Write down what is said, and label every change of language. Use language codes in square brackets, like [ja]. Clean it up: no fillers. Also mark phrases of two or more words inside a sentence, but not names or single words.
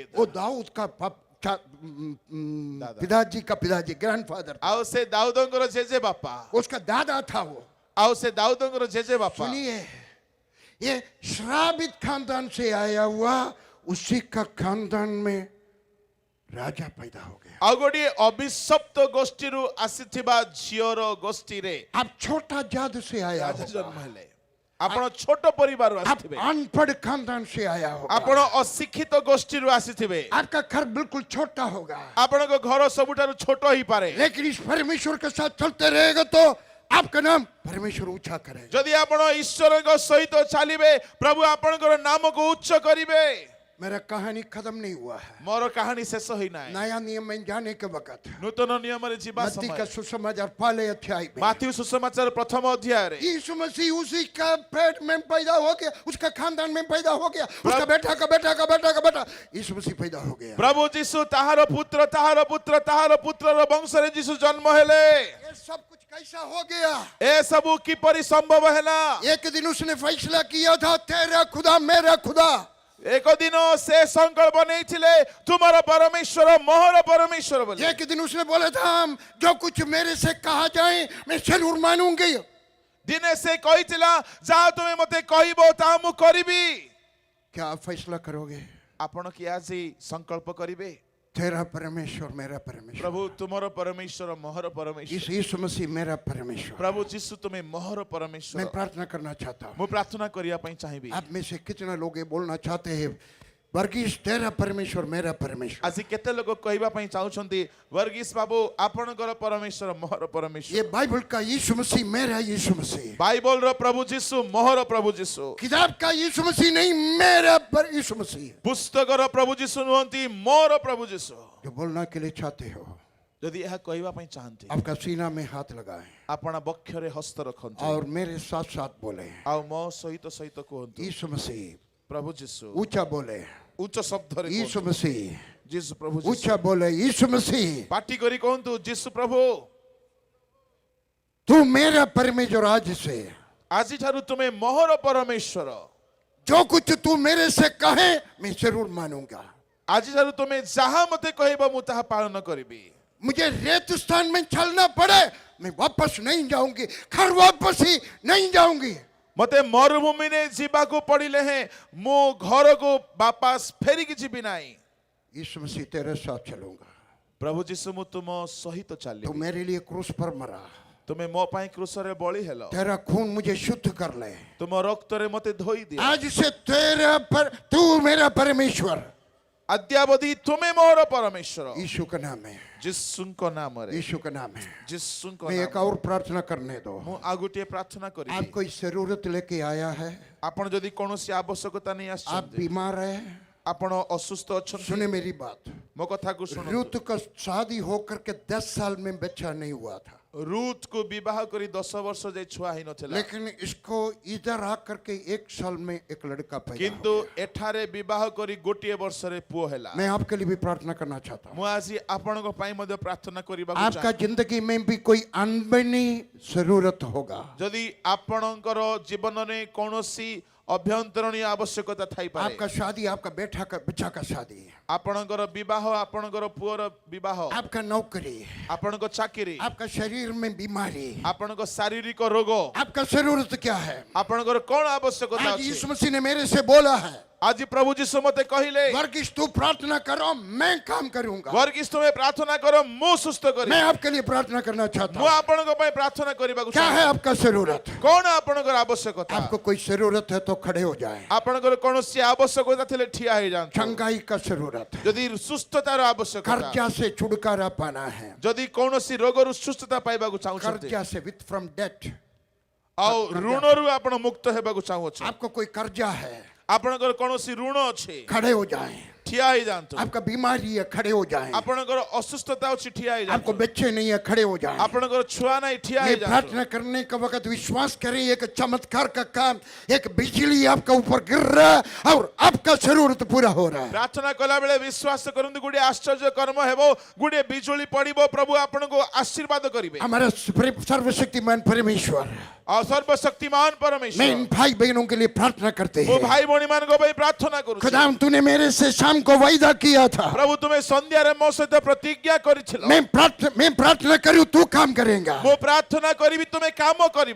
[hi] वो दाऊद का पिताजी का पिताजी, ग्रैंडफादर। [or] ଆଉ ସେ ଦାଉଦଙ୍କର ଜେଜେ ବାପା, [hi] उसका दादा था वो। [or] ଆଉ ସେ ଦାଉଦଙ୍କର ଜେଜେ ବାପା। [hi] सुनिए, ये श्रापित खानदान से आया हुआ उसी का खानदान में राजा पैदा हो गया। [or] ଆଉ ଗୋଟିଏ ଅଭିଶପ୍ତ ଗୋଷ୍ଠୀରୁ ଆସିଥିବା ଝିଅର ଗୋଷ୍ଠୀରେ [hi] आप छोटा जात से आया [or] ରାଜା [hi] होगा, [or] ଜନ୍ମ ହେଲେ। ଆପଣ ଛୋଟ ପରିବାରରୁ [hi] आप [or] ଆସିଥିବେ, [hi] अनपढ़ खानदान से आया होगा, [or] ଆପଣ ଅଶିକ୍ଷିତ ଗୋଷ୍ଠୀରୁ ଆସିଥିବେ, [hi] आपका घर बिल्कुल छोटा होगा, [or] ଆପଣଙ୍କ ଘର ସବୁଠାରୁ ଛୋଟ ହେଇପାରେ। [hi] लेकिन इस परमेश्वर के साथ चलते रहेगा तो आपका नाम परमेश्वर ऊंचा करेगा। [or] ଯଦି ଆପଣ ଈଶ୍ୱରଙ୍କ ସହିତ ଚାଲିବେ, ପ୍ରଭୁ ଆପଣଙ୍କର ନାମକୁ ଉଚ୍ଚ କରିବେ। [hi] मेरा कहानी खत्म नहीं हुआ है। [or] ମୋର କାହାଣୀ ଶେଷ ହୋଇନାହିଁ। [hi] नया नियम में जाने के वक्त [or] ନୂତନ ନିୟମରେ ଯିବା [hi] मत्ती का [or] ସମୟ [hi] सुसमाचार पहले अध्याय में [or] ମାଥିଉ ସୁସମାଚାର ପ୍ରଥମ ଅଧ୍ୟାୟରେ [hi] यीशु मसीह उसी का पेट में पैदा हो गया, उसका खानदान में पैदा हो गया, उसका बेटा का बेटा का बेटा का बेटा यीशु मसीह पैदा हो गया। [or] ପ୍ରଭୁ ଯୀଶୁ ତାହାର ପୁତ୍ର ତାହାର ପୁତ୍ର ତାହାର ପୁତ୍ରର ବଂଶରେ ଯୀଶୁ ଜନ୍ମ ହେଲେ। [hi] ये सब कुछ कैसा हो गया? [or] ଏସବୁ କିପରି ସମ୍ଭବ ହେଲା? [hi] एक दिन उसने फैसला किया था, तेरा खुदा मेरा खुदा। [or] ଏକ ଦିନ ସେ ସଂକଳ୍ପ ନେଇଥିଲେ, ତୁମର ପରମେଶ୍ୱର ମୋହର ପରମେଶ୍ୱର ବୋଲି। [hi] एक दिन उसने बोला था, जो कुछ मेरे से कहा जाए मैं जरूर मानूंगी। [or] ଦିନେ ସେ କହିଥିଲା, ଯାହା ତୁମେ ମତେ କହିବ ତାହା ମୁଁ କରିବି। [hi] क्या आप फैसला करोगे? [or] ଆପଣ କି ଆଜି ସଂକଳ୍ପ କରିବେ? [hi] तेरा परमेश्वर मेरा परमेश्वर, [or] ପ୍ରଭୁ ତୁମର ପରମେଶ୍ୱର ମୋହର ପରମେଶ୍ୱର। [hi] इस यीशु मसीह मेरा परमेश्वर। [or] ପ୍ରଭୁ ଯୀଶୁ ତୁମେ ମୋହର [hi] मैं [or] ପରମେଶ୍ୱର। [hi] प्रार्थना करना चाहता हूँ। [or] ମୁଁ ପ୍ରାର୍ଥନା କରିବା ପାଇଁ ଚାହିଁବି। [hi] आप में से कितना लोग ये बोलना चाहते हैं, वर्गीस तेरा परमेश्वर मेरा परमेश्वर। [or] ଆଜି କେତେ ଲୋକ କହିବା ପାଇଁ ଚାହୁଁଛନ୍ତି, ବର୍ଗୀସ ବାବୁ ଆପଣଙ୍କର ପରମେଶ୍ୱର ମୋହର ପରମେଶ୍ୱର। [hi] ये बाइबल का यीशु मसीह मेरा यीशु मसीह, [or] ବାଇବଲର ପ୍ରଭୁ ଯୀଶୁ ମୋହର ପ୍ରଭୁ ଯୀଶୁ। [hi] किताब का यीशु मसीह नहीं, मेरा यीशु मसीह। [or] ପୁସ୍ତକର ପ୍ରଭୁ ଯୀଶୁ ନୁହନ୍ତି, ମୋର ପ୍ରଭୁ ଯୀଶୁ। [hi] जो बोलना के लिए चाहते हो, [or] ଯଦି ଏହା କହିବା ପାଇଁ ଚାହାନ୍ତି, [hi] आपका सीना में हाथ लगाएं [or] ଆପଣ ବକ୍ଷରେ ହସ୍ତ ରଖନ୍ତୁ [hi] और मेरे साथ साथ बोले, [or] ଆଉ ମୋ ସହିତ ସହିତ କୁହନ୍ତୁ, [hi] यीशु मसीह। [or] ପ୍ରଭୁ ଯୀଶୁ। [hi] ऊंचा बोले, [or] ଉଚ୍ଚ ଶବ୍ଦରେ [hi] यीशु [or] କୁହନ୍ତୁ, [hi] मसीह। [or] ଯୀଶୁ ପ୍ରଭୁ ଯୀଶୁ। [hi] ऊंचा बोले, यीशु मसीह, [or] ପାଟି କରି କୁହନ୍ତୁ, ଯୀଶୁ ପ୍ରଭୁ [hi] तू मेरा परमेश्वर। आज से [or] ଆଜିଠାରୁ ତୁମେ ମୋହର ପରମେଶ୍ୱର। [hi] जो कुछ तू मेरे से कहे मैं जरूर मानूंगा। [or] ଆଜିଠାରୁ ତୁମେ ଯାହା ମତେ କହିବ ମୁଁ ତାହା ପାଳନ କରିବି। [hi] मुझे रेत स्थान में चलना पड़े मैं वापस नहीं जाऊंगी, घर वापस ही नहीं जाऊंगी। [or] ମତେ ମରୁଭୂମିରେ ଯିବାକୁ ପଡ଼ିଲେ ହେଁ ମୁଁ ଘରକୁ ବାପାସ ଫେରିକି ଯିବି ନାହିଁ। [hi] यीशु मसीह तेरे साथ चलूंगा। [or] ପ୍ରଭୁ ଯୀଶୁ ମୁଁ ତୁମ ସହିତ [hi] तू [or] ଚାଲିବି। [hi] मेरे लिए क्रूस पर मरा, [or] ତୁମେ ମୋ ପାଇଁ କ୍ରୁଶରେ ବଳି ହେଲ। [hi] तेरा खून मुझे शुद्ध कर ले। [or] ତୁମ ରକ୍ତରେ ମତେ ଧୋଇ ଦିଅ। [hi] आज से तू मेरा परमेश्वर। [or] ଆଦ୍ୟାବଧି ତୁମେ ମୋର ପରମେଶ୍ୱର। [hi] यीशु का नाम है, [or] ଯୀଶୁଙ୍କ ନାମରେ। [hi] यीशु का नाम है। [or] ଯୀଶୁଙ୍କ [hi] मैं एक [or] ନାମରେ। [hi] और प्रार्थना करने दो। [or] ମୁଁ ଆଉ ଗୋଟିଏ ପ୍ରାର୍ଥନା କରିବି। [hi] आप कोई जरूरत लेके आया है, [or] ଆପଣ ଯଦି କୌଣସି ଆବଶ୍ୟକତା ନେଇ [hi] आप [or] ଆସିଛନ୍ତି, [hi] बीमार है, [or] ଆପଣ ଅସୁସ୍ଥ ଅଛନ୍ତି, [hi] सुने मेरी बात। [or] ମୋ କଥାକୁ ଶୁଣନ୍ତୁ। [hi] रूत का शादी होकर के 10 साल में बच्चा नहीं हुआ था, [or] ରୁଥକୁ ବିବାହ କରି 10 ବର୍ଷ ଯାଇ ଛୁଆ ହେଇନଥିଲା, [hi] लेकिन इसको इधर आकर के 1 साल में एक लड़का पैदा [or] କିନ୍ତୁ [hi] हो गया। [or] ଏଠାରେ ବିବାହ କରି ଗୋଟିଏ ବର୍ଷରେ ପୁଅ ହେଲା। [hi] मैं आपके लिए भी प्रार्थना करना चाहता हूँ। [or] ମୁଁ ଆଜି ଆପଣଙ୍କ ପାଇଁ ମଧ୍ୟ ପ୍ରାର୍ଥନା କରିବାକୁ [hi] आपका [or] ଚାହେଁ। [hi] जिंदगी में भी कोई अनबनी जरूरत होगा, [or] ଯଦି ଆପଣଙ୍କର ଜୀବନରେ କୌଣସି ଅଭ୍ୟନ୍ତରୀଣ ଆବଶ୍ୟକତା ଥାଇପାରେ, [hi] आपका शादी, आपका बेटा का बच्चा का शादी, [or] ଆପଣଙ୍କର ବିବାହ, ଆପଣଙ୍କର ପୁଅର ବିବାହ, [hi] आपका नौकरी, [or] ଆପଣଙ୍କ ଚାକିରି, [hi] आपका शरीर में बीमारी, [or] ଆପଣଙ୍କ ଶାରୀରିକ ରୋଗ, [hi] आपका जरूरत क्या है? [or] ଆପଣଙ୍କର କଣ ଆବଶ୍ୟକତା [hi] आज [or] ଅଛି? [hi] यीशु मसीह ने मेरे से बोला है, [or] ଆଜି ପ୍ରଭୁ ଯୀଶୁ ମତେ କହିଲେ, [hi] वर्गीस तू प्रार्थना करो मैं काम करूंगा। [or] ବର୍ଗୀସ ତୁମେ ପ୍ରାର୍ଥନା କର, ମୁଁ ସୁସ୍ଥ କରିବି। [hi] मैं आपके लिए प्रार्थना करना चाहता [or] ମୁଁ [hi] हूँ। [or] ଆପଣଙ୍କ ପାଇଁ ପ୍ରାର୍ଥନା କରିବାକୁ [hi] क्या है [or] ଚାହେଁ। [hi] आपका जरूरत? [or] କଣ ଆପଣଙ୍କର ଆବଶ୍ୟକତା? [hi] आपको कोई जरूरत है तो खड़े हो जाए। [or] ଆପଣଙ୍କର କୌଣସି ଆବଶ୍ୟକତା ଥିଲେ ଠିଆ ହେଇଯାଆନ୍ତୁ। [hi] चंगाई का जरूरत, [or] ଯଦି ସୁସ୍ଥତାର ଆବଶ୍ୟକତା, [hi] कर्जा से छुटकारा पाना है, [or] ଯଦି କୌଣସି ରୋଗରୁ ସୁସ୍ଥତା ପାଇବାକୁ ଚାହୁଁଛନ୍ତି, [hi] कर्जा से [en] with from debt, [or] ଆଉ ଋଣରୁ ଆପଣ ମୁକ୍ତ ହେବାକୁ ଚାହୁଁଛନ୍ତି, [hi] आपको कोई कर्जा है [or] ଆପଣଙ୍କର କୌଣସି ଋଣ ଅଛି, [hi] खड़े हो जाए। [or] ଠିଆ ହେଇଯାଆନ୍ତୁ। [hi] आपका बीमारी है खड़े हो जाए। [or] ଆପଣଙ୍କର ଅସୁସ୍ଥତା ଅଛି, ଠିଆ [hi] आपको [or] ହେଇଯାଆନ୍ତୁ। [hi] बच्चे नहीं है खड़े हो जाए। [or] ଆପଣଙ୍କର ଛୁଆ ନାହିଁ, ଠିଆ [hi] ये [or] ହେଇଯାଆନ୍ତୁ। [hi] प्रार्थना करने का वक्त विश्वास करें, एक चमत्कार का काम, एक बिजली आपका ऊपर गिर रहा है और आपका जरूरत पूरा हो रहा है। [or] ପ୍ରାର୍ଥନା କଲା ବେଳେ ବିଶ୍ୱାସ କରନ୍ତୁ, ଗୋଟିଏ ଆଶ୍ଚର୍ଯ୍ୟ କର୍ମ ହେବ, ଗୋଟିଏ ବିଜୁଳି ପଡିବ, ପ୍ରଭୁ ଆପଣଙ୍କୁ ଆଶୀର୍ବାଦ କରିବେ। [hi] हमारा सर्वशक्तिमान परमेश्वर और सर्वशक्तिमान मैं परमेश्वर इन भाई बहनों के लिए प्रार्थना करते वो हैं। [or] ଭାଇ ଭଉଣୀ ମାନ କୁ ଭାଇ ପ୍ରାର୍ଥନା କରୁ [hi] खुदाम तूने मेरे से शाम को वायदा किया था, [or] ପ୍ରଭୁ ତୁମେ ସନ୍ଧ୍ୟା ରେ ମୋ ସହିତ ପ୍ରତିଜ୍ଞା କରିଥିଲ [hi] मैं प्रार्थना करूं तू काम करेगा। [or] ସେ ପ୍ରାର୍ଥନା କରିବି ତୁମେ କାମ କରିବ